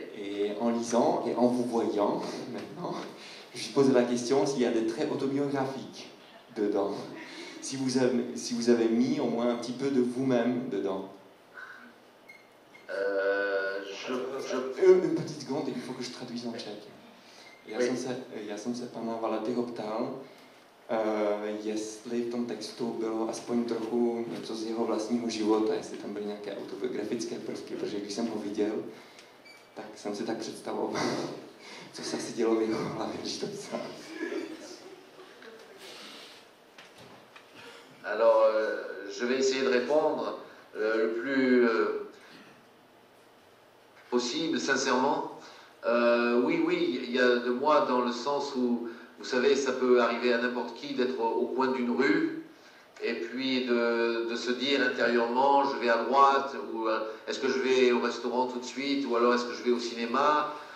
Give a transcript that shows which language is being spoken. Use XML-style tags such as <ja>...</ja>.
<fr>Et en lisant et en vous voyant maintenant, je me suis posé la question s'il y a des traits autobiographiques dedans. Si vous avez mis au moins un petit peu de vous-même dedans. Une petite seconde, il faut que je traduise en tchèque.</fr> <cs>Já jsem se pana Valetyho ptal, jestli v tom textu bylo aspoň trochu něco z jeho vlastního života, jestli tam byly nějaké autobiografické prvky, protože když jsem ho viděl, tak jsem si tak představoval, co se asi dělo v jeho hlavě, když to psal.</cs> <fr>Alors, je vais essayer de répondre le plus possible, sincèrement. Oui, il y a de moi dans le sens où, vous savez, ça peut arriver à n'importe qui d'être au coin d'une rue et puis de se dire intérieurement, je vais à droite, ou est-ce que je vais au restaurant tout de suite, ou alors est-ce que je vais au cinéma?</fr>